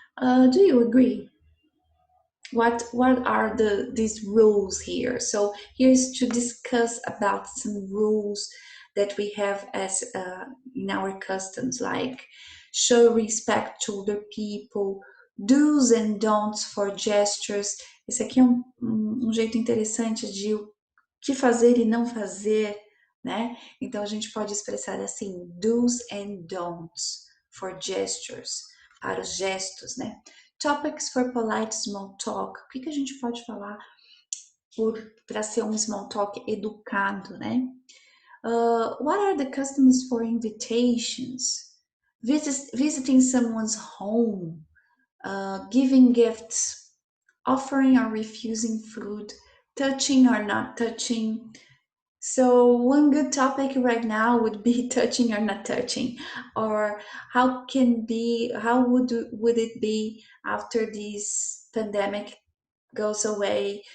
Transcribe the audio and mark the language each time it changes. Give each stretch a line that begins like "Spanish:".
English: Do you agree? What are these rules here? So here's to discuss about some rules that we have as in our customs, like show respect to older people, do's and don'ts for gestures.
Portuguese: Esse aqui é um jeito interessante de o que fazer e não fazer, né? Então a gente pode expressar assim,
English: do's and don'ts for gestures,
Portuguese: para os gestos, né?
English: Topics for polite small talk.
Portuguese: O que a gente pode falar para ser um small talk educado, né?
English: What are the customs for invitations? Visiting someone's home, giving gifts, offering or refusing food, touching or not touching, So one good topic right now would be touching or not touching, or how would it be after this pandemic goes away?